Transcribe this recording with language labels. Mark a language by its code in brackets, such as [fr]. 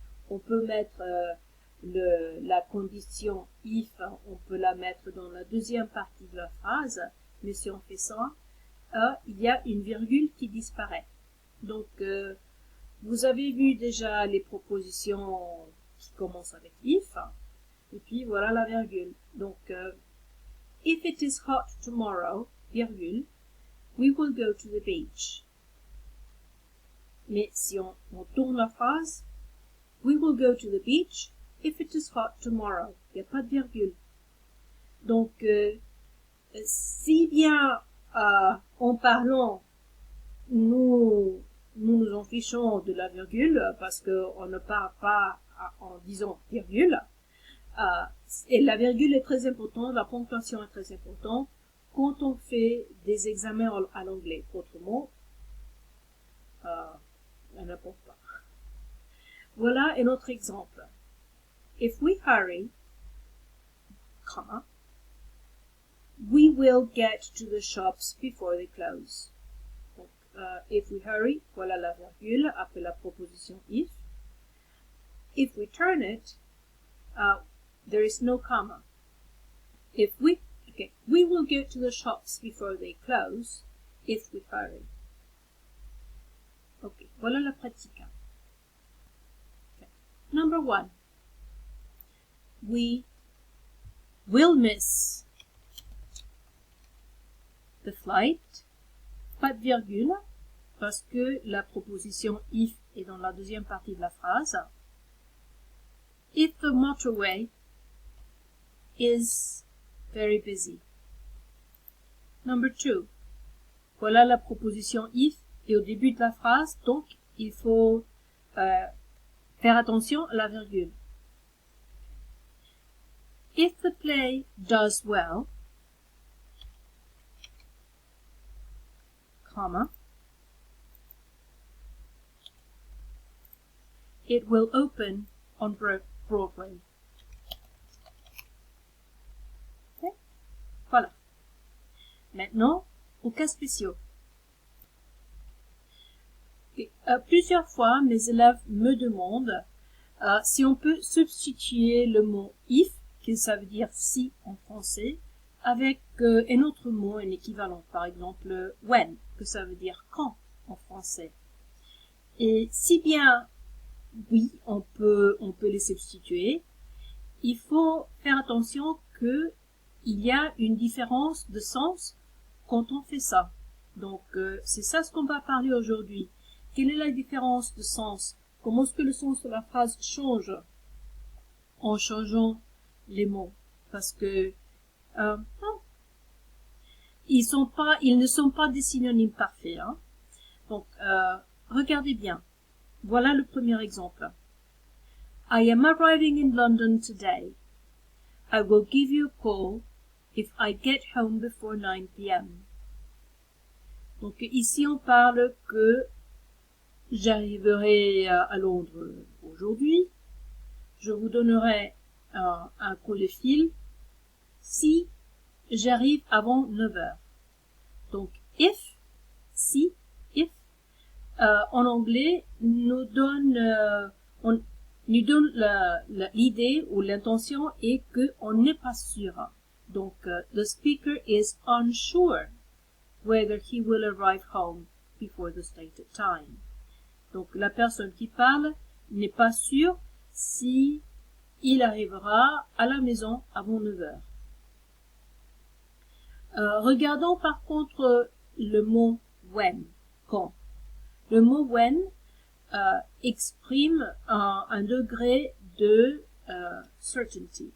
[fr] On peut mettre la condition if, on peut la mettre dans la deuxième partie de la phrase, mais si on fait ça, il y a une virgule qui disparaît. Donc, vous avez vu déjà les propositions qui commencent avec if, et puis voilà la virgule. [en] Donc, if it is hot tomorrow, virgule, we will go to the beach. [fr] Mais si on tourne la phrase, [en] we will go to the beach if it is hot tomorrow. [fr] Il n'y a pas de virgule. Donc, si bien en parlant, nous en fichons de la virgule parce qu'on ne parle pas en disant virgule. Et la virgule est très importante, la ponctuation est très importante quand on fait des examens à l'anglais. Autrement, elle n'importe pas. Voilà un autre exemple. [en] If we hurry, we will get to the shops before they close. [fr] Donc, [en] if we hurry, [fr] voilà la virgule après la proposition if. [en] If we turn it, there is no comma. We will get to the shops before they close if we hurry. [fr] Ok, voilà la pratique. [en] Okay. Number 1. We will miss the flight, [fr] pas de virgule, parce que la proposition if est dans la deuxième partie de la phrase. [en] If the motorway is very busy. Number 2. [fr] Voilà la proposition if et au début de la phrase, donc il faut faire attention à la virgule. [en] If the play does well, comma, it will open on Broadway. [fr] Okay? Voilà. Maintenant, aux cas spéciaux. Okay. Plusieurs fois, mes élèves me demandent si on peut substituer le mot if, que ça veut dire si en français, avec un autre mot, un équivalent, par exemple when, que ça veut dire quand en français. Et si bien oui, on peut les substituer, il faut faire attention que il y a une différence de sens quand on fait ça. Donc c'est ça ce qu'on va parler aujourd'hui. Quelle est la différence de sens? Comment est-ce que le sens de la phrase change en changeant les mots? Parce que ils ne sont pas des synonymes parfaits. Hein? Donc regardez bien. Voilà le premier exemple. [en] I am arriving in London today. I will give you a call if I get home before 9 p.m. [fr] Donc ici on parle que j'arriverai à Londres aujourd'hui. Je vous donnerai un coup de fil si j'arrive avant 9 heures. Donc if, si, if, en anglais nous donne l'idée ou l'intention est que on n'est pas sûr. [en] Donc the speaker is unsure whether he will arrive home before the stated time. [fr] Donc la personne qui parle n'est pas sûre si il arrivera à la maison avant 9 heures. Regardons par contre le mot when, quand. Le mot when exprime un degré de certainty.